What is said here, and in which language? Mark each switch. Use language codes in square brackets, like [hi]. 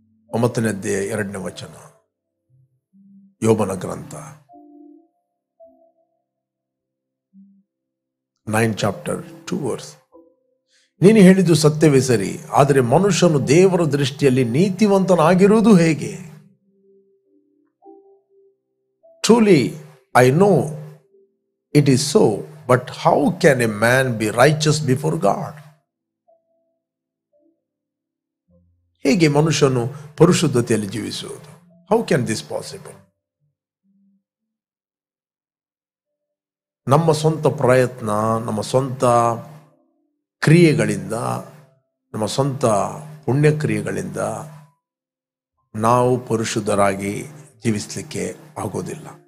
[kn] 9ನೇ ಅಧ್ಯಾಯ 2ನೇ ವಚನ, ಯೋಬನ ಗ್ರಂಥ 9 ಚಾಪ್ಟರ್ 2 ವರ್ಸ್. ನೀನು ಹೇಳಿದ್ದು ಸತ್ಯವೇ ಸರಿ, ಆದರೆ ಮನುಷ್ಯನು ದೇವರ ದೃಷ್ಟಿಯಲ್ಲಿ ನೀತಿವಂತನಾಗಿರುವುದು ಹೇಗೆ? [en] Truly, I know it is so, but how can a man be righteous before God? [kn] ಹೇಗೆ ಮನುಷ್ಯನು ಪರಿಶುದ್ಧತೆಯಲ್ಲಿ ಜೀವಿಸುವುದು? [en] How can this possible? [kn] ನಮ್ಮ ಸ್ವಂತ ಪ್ರಯತ್ನ, ನಮ್ಮ ಸ್ವಂತ ಕ್ರಿಯೆಗಳಿಂದ, ನಮ್ಮ ಸ್ವಂತ ಪುಣ್ಯಕ್ರಿಯೆಗಳಿಂದ ನಾವು ಪರಿಶುದ್ಧರಾಗಿ ಜೀವಿಸಲಿಕ್ಕೆ ಆಗೋದಿಲ್ಲ.